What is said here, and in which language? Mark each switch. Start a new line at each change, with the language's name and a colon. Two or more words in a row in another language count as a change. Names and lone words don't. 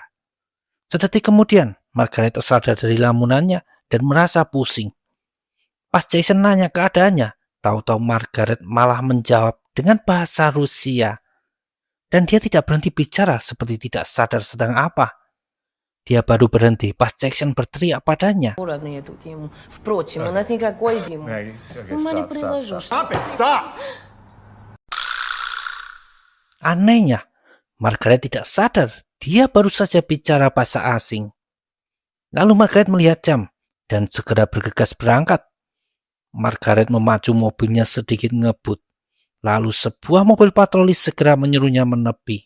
Indonesian: Sedetik kemudian, Margaret tersadar dari lamunannya dan merasa pusing. Pas Jackson nanya keadaannya, tahu-tahu Margaret malah menjawab dengan bahasa Rusia. Dan dia tidak berhenti bicara seperti tidak sadar sedang apa. Dia baru berhenti pas Jackson berteriak padanya.
Russian: на эту тему. Впрочем, у нас никакой Димы. Ума не приложу.
English: Stop it! Stop!
Indonesian: Anehnya, Margaret tidak sadar dia baru saja bicara bahasa asing. Lalu Margaret melihat jam dan segera bergegas berangkat. Margaret memacu mobilnya sedikit ngebut. Lalu sebuah mobil patroli segera menyuruhnya menepi.